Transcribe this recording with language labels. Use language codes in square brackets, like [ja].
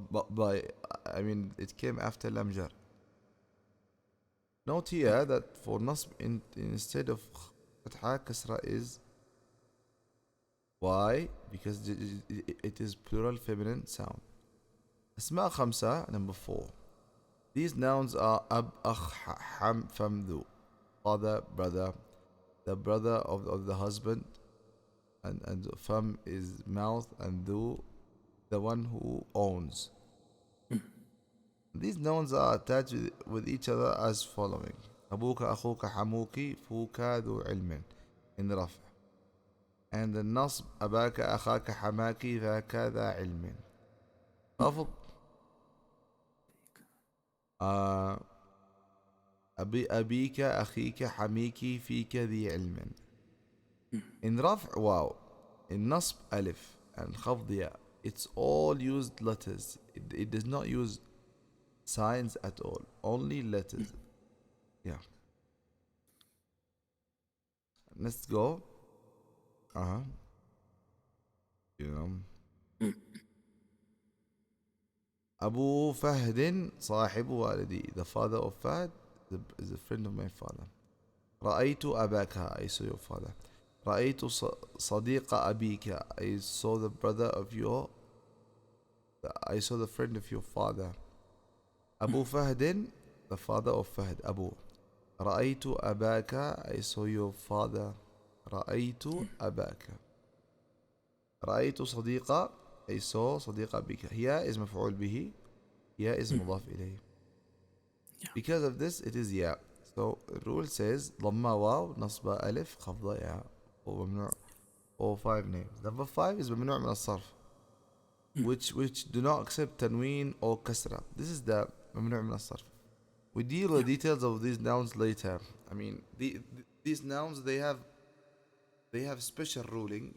[en] By I mean it came after لام جر. Note here that for نصب instead of فتحة كسرة is why? Because it is plural feminine sound. [ar] أسماء خمسة [en] number 4. These nouns are [ar] أب أخ حم فم ذو. [en] Father, brother, the brother of the husband, and fam is mouth, and dhu the one who owns. These nouns are attached with each other as following: [ar] أبوك أخوك حموك فوك ذو علم in رفع, and the nasb أباك أخاك حماك ذاك ذا علم. خفض أبيك أخيك حميك فيك ذي علم. In رفع واو, in نصب ألف, and خفض ياء. [en] It's all used letters. It does not use signs at all. Only letters. Yeah. Let's go. Yeah. [ar] أبو فهد صاحب والدي. [en] The father of Fahd is a friend of my father. [ar] رأيت أباك. [en] I saw your father. [ar] رأيت صديق أبيك. [en] I saw the brother of your. I saw the friend of your father. أبو فهد, the father of Fahd. [ar] أبو. رأيت أباك. [en] I saw your father. [ar] رأيت أباك. رأيت صديق. [en] I saw صديق أبيك. Here is مفعول به. Here is مضاف إليه. Because of this it is يا. So rule says [ar] ضمة واو نصبة ألف خفضة يا. [en] وممنوع. All 5 names. Number 5 is ممنوع من الصرف, which do not accept تنوين or كسرة. This is the ممنوع من الصرف. We deal with the details of these nouns later. I mean, these nouns they have special ruling.